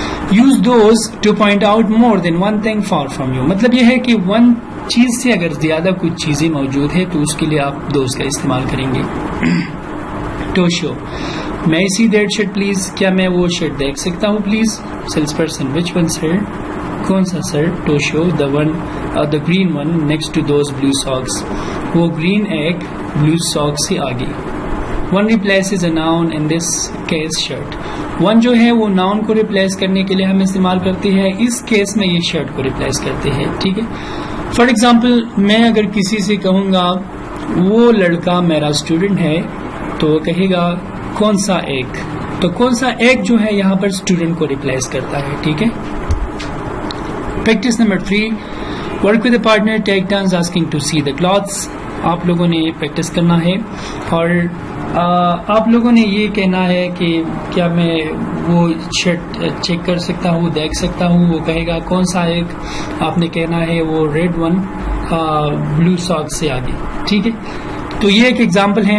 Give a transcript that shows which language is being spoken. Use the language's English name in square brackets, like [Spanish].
[English] Use those to point out more than one thing for from you. [Urdu] مطلب یہ ہے کہ ون چیز سے اگر زیادہ کچھ چیزیں موجود ہے تو اس کے لیے آپ دوز کا استعمال کریں گے. ٹو شو، [English] میں see that shirt please, [Urdu] کیا میں وہ شرٹ دیکھ سکتا ہوں please. [English] salesperson, which one sir, [Urdu] کون سا سر. [English] to show the one, the green one next to those blue socks, [Urdu] وہ گرین ایگ بلو ساکس سے آگے. [English] One replaces a noun in this case shirt. [Urdu] One جو ہے وہ ناؤن کو ریپلیس کرنے کے لیے ہم استعمال کرتے ہیں. اس کیس میں یہ شرٹ کو ریپلیس کرتے ہیں. ٹھیک ہے. فار ایگزامپل، میں اگر کسی سے کہوں گا وہ لڑکا میرا اسٹوڈنٹ ہے تو وہ کہے گا کون سا ایک. تو کون سا ایک جو ہے یہاں پر اسٹوڈنٹ کو ریپلیس کرتا ہے. ٹھیک ہے. [English] Practice number 3، work with a partner, take turns asking to see the clothes. [Urdu] آپ لوگوں نے پریکٹس کرنا ہے اور آپ لوگوں نے یہ کہنا ہے کہ کیا میں وہ شرٹ چیک کر سکتا ہوں، دیکھ سکتا ہوں. وہ کہے گا کون سا ایک. آپ نے کہنا ہے وہ ریڈ ون بلو ساکس سے آگے. ٹھیک ہے. تو یہ ایک ایگزامپل ہے.